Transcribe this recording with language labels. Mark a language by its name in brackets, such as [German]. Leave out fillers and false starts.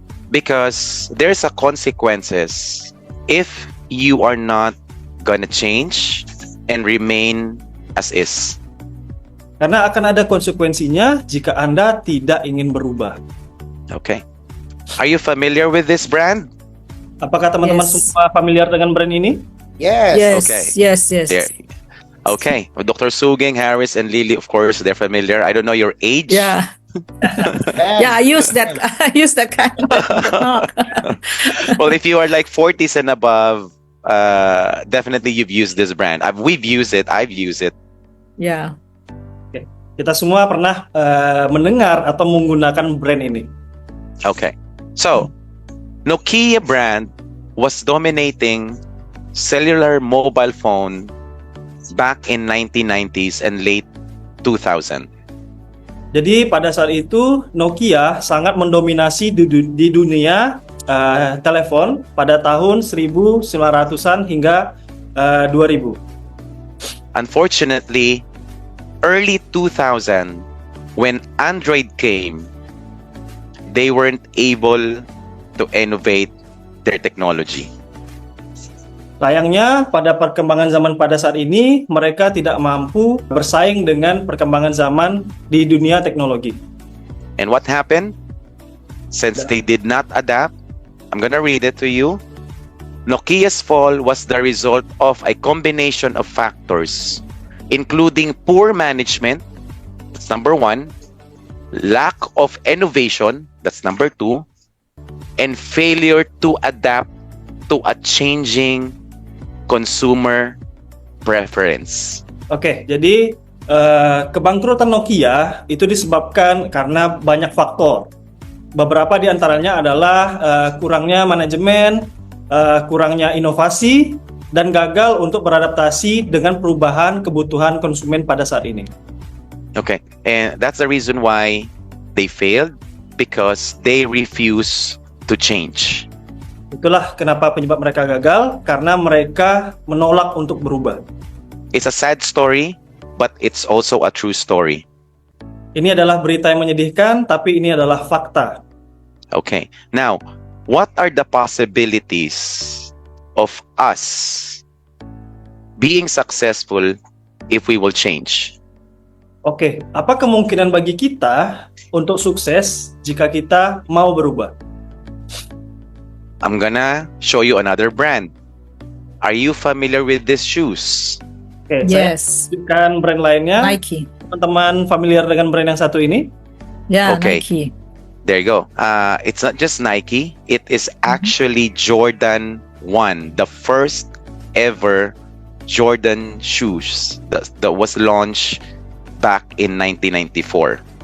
[English] Because there's a consequences if you are not gonna change and remain as is. [Indonesian] Karena akan ada konsekuensinya jika Anda tidak ingin berubah. [English] Okay. Are you familiar with this brand? [Indonesian] Apakah teman-teman [English] Yes. [Indonesian] semua familiar dengan brand ini? [English] Yes. Yes, okay. yes, yes. There. Okay. Dr. Sugeng, Harris, and Lily, of course, they're familiar. I don't know your age. Yeah, yeah. I use that. I use that kind of talk. Well, if you are like 40s and above, definitely you've used this brand. We've used it. I've used it. Yeah. [Indonesian] Kita semua pernah mendengar atau menggunakan brand ini. [English] Okay. So, Nokia brand was dominating cellular mobile phone back in 1990s and late 2000. [Indonesian] Jadi pada saat itu Nokia sangat mendominasi di dunia telepon pada tahun 1900-an hingga 2000. [English] Unfortunately, early 2000, when Android came, they weren't able to innovate their technology. [Indonesian] Sayangnya pada perkembangan zaman pada saat ini mereka tidak mampu bersaing dengan perkembangan zaman di dunia teknologi. [English] And what happened? Since they did not adapt, I'm gonna read it to you. Nokia's fall was the result of a combination of factors, including poor management, that's number one, lack of innovation, that's number two, and failure to adapt to a changing consumer preference. [Indonesian] Oke, jadi kebangkrutan Nokia itu disebabkan karena banyak faktor. Beberapa di antaranya adalah kurangnya manajemen, kurangnya inovasi, dan gagal untuk beradaptasi dengan perubahan kebutuhan konsumen pada saat ini. [English] Okay, and that's the reason why they failed, because they refuse to change. [Indonesian] Itulah kenapa penyebab mereka gagal, karena mereka menolak untuk berubah. [English] It's a sad story, but it's also a true story. [Indonesian] Ini adalah berita yang menyedihkan, tapi ini adalah fakta. [English] Okay, now, what are the possibilities of us being successful if we will change? [Indonesian] Oke, apa kemungkinan bagi kita untuk sukses jika kita mau berubah? [English] I'm gonna show you another brand. Are you familiar with these shoes? [Indonesian] Oke, [English] Yes. [Indonesian] saya tunjukkan brand lainnya. [English] Nike. [Indonesian] Teman-teman familiar dengan brand yang satu ini? [English] Yeah, Okay. Nike. There you go. It's not just Nike. It is actually Jordan 1, the first ever Jordan shoes that was launched back in 1994.